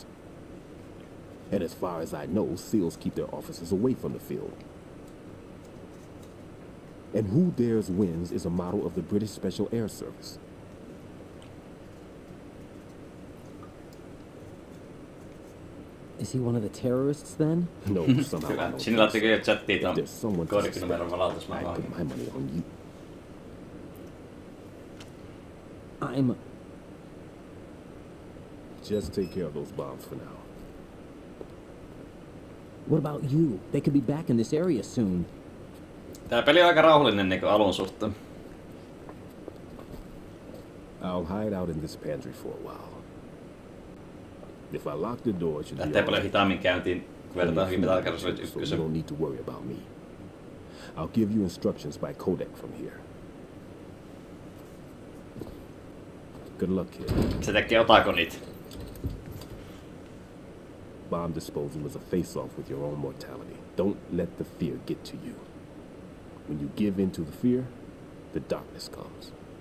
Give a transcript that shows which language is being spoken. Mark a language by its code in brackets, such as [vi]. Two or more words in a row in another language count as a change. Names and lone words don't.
[en] And as far as I know, SEALs keep their officers away from the field. And who dares wins is a motto of the British Special Air Service. Is he one of the terrorists then? No, somehow. [fi] Kyllä, sinne laittakaa jo chattiin ton koodinumeron valautus. [en] I put my money on you. I'm... Just take care of those bombs for now. What about you? They could be back in this area soon. [fi] Tää peli on aika rauhallinen niinku alun suhteen. [en] I'll hide out in this pantry for a while. If I lock the door, it should [fi] lähtee paljon hitaammin käyntiin, kun verrataan Metal Gear Solid 1. [en] So you don't need to worry about me. I'll give you instructions by codec from here. Good luck, kid. [fi] Se tekee otakonit. [en] Bomb disposal is a face-off with your own mortality. Don't let the fear get to you. When you give in to the fear, the darkness comes.